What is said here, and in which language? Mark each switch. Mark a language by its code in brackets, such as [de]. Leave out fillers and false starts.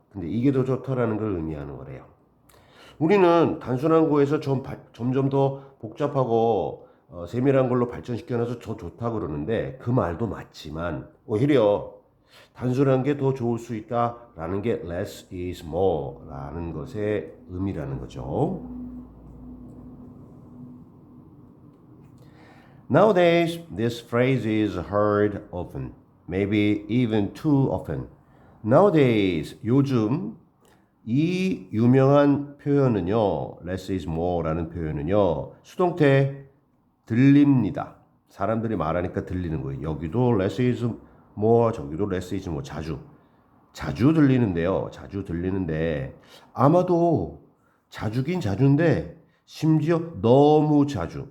[ko] 근데 이게 더 좋다라는 걸 의미하는 거래요. 우리는 단순한 거에서 점점 더 복잡하고 세밀한 걸로 발전시켜놔서 더 좋다 그러는데 그 말도 맞지만 오히려 단순한 게 더 좋을 수 있다라는 게 less is more라는 것의 의미라는 거죠. [en] Nowadays, this phrase is heard often, maybe even too often. [ko] Nowadays, 요즘 이 유명한 표현은요, less is more라는 표현은요, 수동태 들립니다. 사람들이 말하니까 들리는 거예요. 여기도 less is more, 저기도 less is more. 자주 들리는데요. 자주 들리는데 아마도 자주긴 자주인데 심지어 너무 자주.